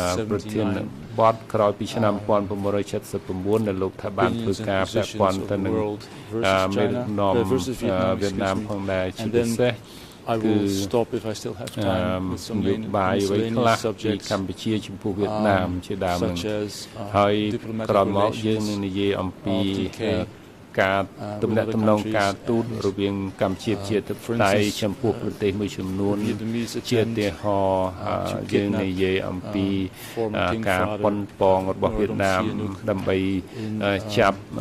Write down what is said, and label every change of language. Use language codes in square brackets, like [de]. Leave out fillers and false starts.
[km] ប្រធានបទក្រោយពីឆ្នាំ1979ដែលលោកថាបានធ្វើការពាក់ព័ន្ធទៅនឹងមេដឹកនាំវៀតណាមផងដែរជាពិសេស [en] I will stop if I still have time with some main miscellaneous subjects [km] កម្ពុជាចំពោះវៀតណាមជាដើមនឹងហើយក្រោយមកយើងនឹងនិយាយអំពីការទំនាក់ទំនងការទូតរវាងកម្ពុជាជាធិបតេយ្យចំពោះប្រទេសមួយចំនួនជាឧទាហរណ៍យើងនិយាយអំពីការប៉ុនប៉ងរបស់វៀតណាមដើម្បីចាប់